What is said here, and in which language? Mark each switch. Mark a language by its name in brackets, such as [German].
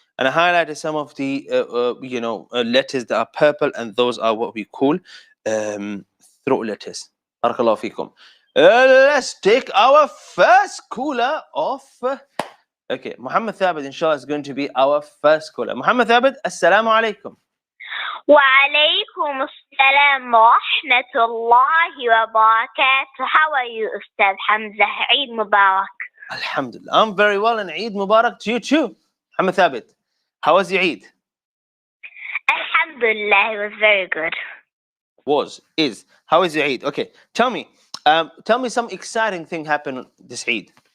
[English] And I highlighted some of the letters that are purple, and those are what we call throat letters. Barakallahu feekum. Let's take our first caller off. Okay, Muhammad Thabit, inshallah, is going to be our first caller. Muhammad Thabit, assalamu alaikum. [Arabic] وعليكم السلام ورحمة الله وبركاته. [English] How are you, Ustad Hamza? Eid Mubarak. Alhamdulillah. I'm very well, and Eid Mubarak to you too. Muhammad Thabit, how was your Eid? Alhamdulillah, it was very good. Is. How is your Eid? Okay, tell me some exciting thing happened this Eid.